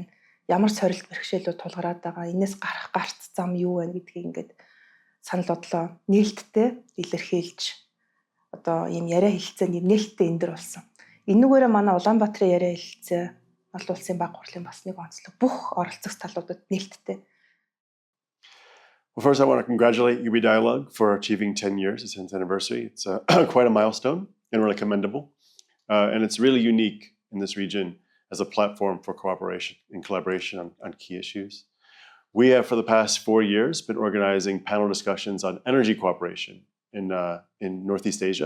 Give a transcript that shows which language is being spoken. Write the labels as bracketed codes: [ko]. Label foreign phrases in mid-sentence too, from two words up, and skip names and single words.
[mn] Ямар сорилт бэрхшээлүүд тулгараад байгаа? Энээс гарах гарц зам юу байна гэдгийг ингээд санал бодлоо нээлттэй илэрхийлж одоо ийм яриа хэлэлцээ нээлттэй эндэр болсон. Энүүгээрээ манай Улаанбаатарын яриа хэлэлцээ олон улсын баг хурлын бас нэг онцлог бүх оролцох талуудад нээлттэй. [en] Well, first, I want to congratulate UB Dialogue for achieving 10 years, its 10th anniversary. It's quite a milestone and really commendable. And it's really unique in this region as a platform for cooperation and collaboration on key issues. We have, for the past 4 years, been organizing panel discussions on energy cooperation in Northeast Asia.